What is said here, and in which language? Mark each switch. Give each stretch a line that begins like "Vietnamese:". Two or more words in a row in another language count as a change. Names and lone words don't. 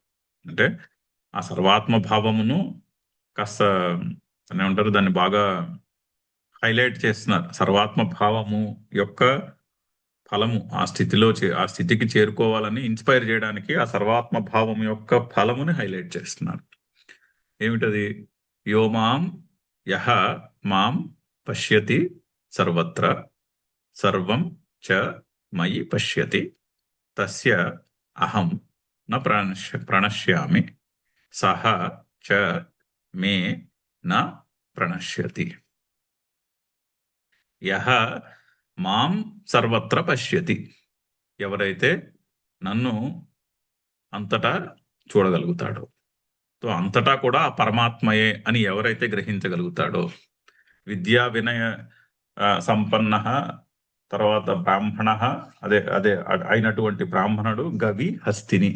Telugu: అంటే ఆ సర్వాత్మ భావమును కాస్త ఏమంటారు, దాన్ని బాగా హైలైట్ చేస్తున్నారు. సర్వాత్మ భావము యొక్క ఫలము ఆ స్థితికి చేరుకోవాలని ఇన్స్పైర్ చేయడానికి ఆ సర్వాత్మ భావం యొక్క ఫలముని హైలైట్ చేస్తున్నారు. ఏమిటది?
Sanskrit: యో మాం యహ మాం పశ్యతి సర్వత్ర సర్వం చ మయి పశ్యతి తస్య అహం న ప్రణశ్యామి సహ చ మే న ప్రణశ్యతి. యహ మాం సర్వత్ర పశ్యతి,
Telugu: ఎవరైతే నన్ను అంతటా చూడగలుగుతాడో, సో అంతటా కూడా ఆ పరమాత్మయే అని ఎవరైతే గ్రహించగలుగుతాడో,
Sanskrit: విద్యా వినయ సంపన్న,
Telugu: తర్వాత బ్రాహ్మణ, అదే అదే అయినటువంటి బ్రాహ్మణుడు
Sanskrit: గవి హస్తిని.